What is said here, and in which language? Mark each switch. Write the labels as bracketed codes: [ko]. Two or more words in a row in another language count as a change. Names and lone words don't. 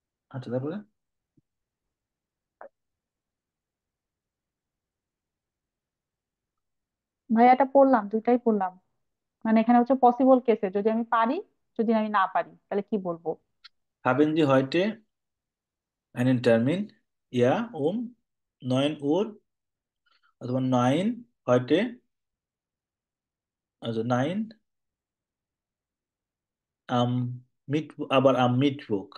[bn] আচ্ছা, তারপরে? ভাইয়া এটা পড়লাম, দুইটাই পড়লাম। মানে এখানে হচ্ছে পসিবল কেসে যদি আমি পারি, যদি আমি না পারি তাহলে কি বলবো? [de] Haben Sie heute einen Termin? Ja, um 9 Uhr, অথবা 9 heute, also 9 am Mittwoch.